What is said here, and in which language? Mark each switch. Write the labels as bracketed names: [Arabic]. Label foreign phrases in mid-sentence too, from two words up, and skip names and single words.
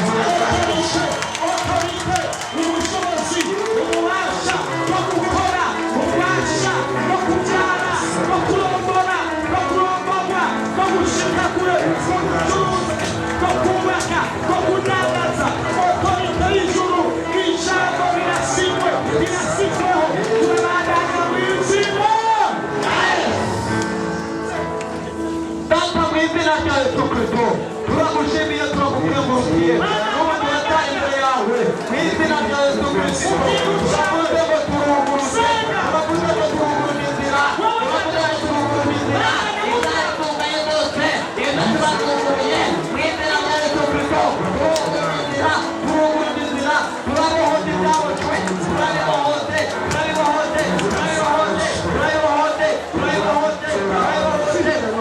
[Rundi] otorite ubushobozi ububasha bwo gukora ububasha bwo kubyara bwo kurongora bwo kurongorwa bwo gushika kure bwo gucuruza bwo kubaka bwo kudandaza otorite y'ijuru ijambo rirasiwe rirasizweho turabandanya mu izina Data mu izina rya Yesu Kristo turagushimiye turagukengurukiye n'ubu turatanga imbere yawe mu izina rya Yesu Kristo turavuze ngo turunguruse turavuze ngo turunguruse inzira turavuze ngo turunguruse inzira izatunganye zose izo tubazunguriye mu izina rya Yesu Kristo turunguruse inzira turabohoza ibyabocwe turabibohoze turabibohoze turabibohoze turabibohoze turabibohoze turabibohoze